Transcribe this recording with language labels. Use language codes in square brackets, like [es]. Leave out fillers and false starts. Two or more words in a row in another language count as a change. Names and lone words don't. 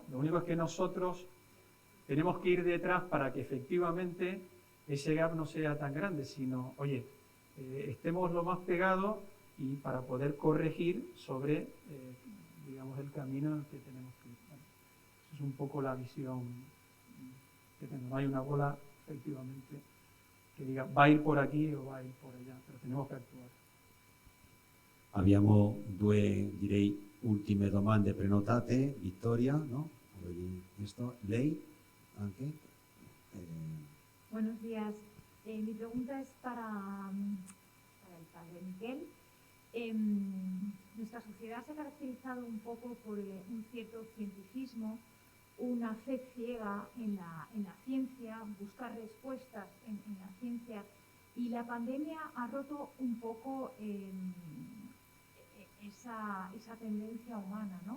[es] Lo único es que nosotros tenemos que ir detrás para que efectivamente ese gap no sea tan grande, sino, oye, estemos lo más pegados y para poder corregir sobre, digamos, el camino en el que tenemos que ir. Bueno, esa es un poco la visión que tengo. No hay una bola, efectivamente, que diga va a ir por aquí o va a ir por allá, pero tenemos que actuar. [it] Abbiamo due, direi, ultime domande prenotate. Vittoria, no? Esto, lei, anche. [es] Buenos días. Mi pregunta es para el padre Miquel. Nuestra sociedad se ha caracterizado un poco por un cierto cientificismo, una fe ciega en la ciencia, buscar respuestas en la ciencia, y la pandemia ha roto un poco esa tendencia humana, ¿no?